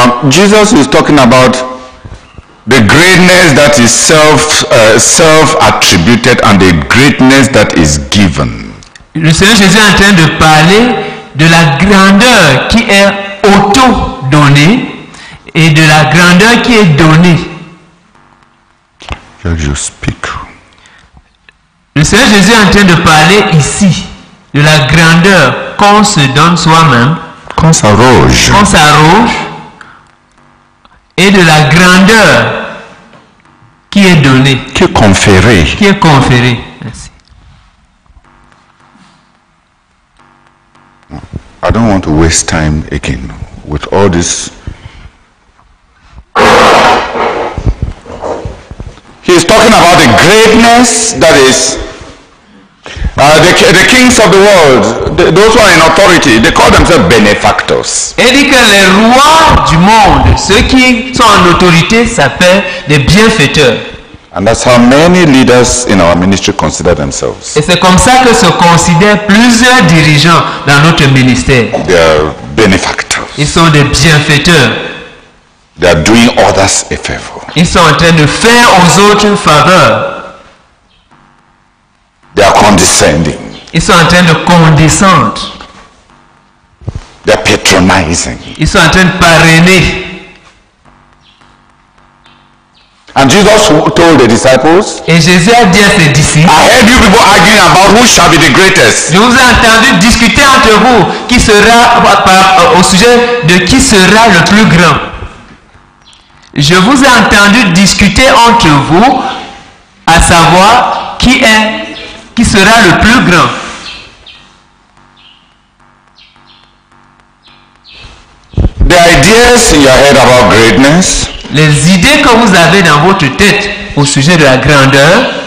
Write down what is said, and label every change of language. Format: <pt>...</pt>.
<en>Jesus is talking about the greatness that is self-attributed and the greatness that is given.</en> <fr>Le Seigneur Jésus est en train de parler de la grandeur qui est auto-donnée et de la grandeur qui est donnée.</fr> <en>You speak.</en> <fr>Le Seigneur Jésus est en train de parler ici de la grandeur qu'on se donne soi-même, Qu'on s'arroge. qu'on s'arroge, et de la grandeur qui est donnée, Qui est conféré. qui est conférée. Merci.</fr> <en>I don't want to waste time again with all this. He is talking about the greatness that is the kings of the world, those who are in authority, they call themselves benefactors.</en> <fr>Et dit que les rois du monde, ceux qui sont en autorité, s'appellent des bienfaiteurs.</fr> <en>And that's how many leaders in our ministry consider themselves.</en> <fr>Et c'est comme ça que se considèrent plusieurs dirigeants dans notre ministère.</fr> <en>They are benefactors.</en> <fr>Ils sont des bienfaiteurs.</fr> <en>They are doing others a favor.</en> <fr>Ils sont en train de faire aux autres une faveur.</fr> <en>They are condescending.</en> <fr>Ils sont en train de condescendre.</fr> <en>They are patronizing.</en> <fr>Ils sont en train de parrainer.</fr> <en>And Jesus told the disciples,</en> <fr>Et Jésus a dit à ses disciples,</fr> <en>I heard you people arguing about who shall be the greatest.</en> <fr>je vous ai entendu discuter entre vous qui sera, au sujet de qui sera le plus grand. Je vous ai entendu discuter entre vous à savoir qui sera le plus grand.</fr> <en>The ideas in your head about greatness</en> <fr>Les idées que vous avez dans votre tête au sujet de la grandeur</fr>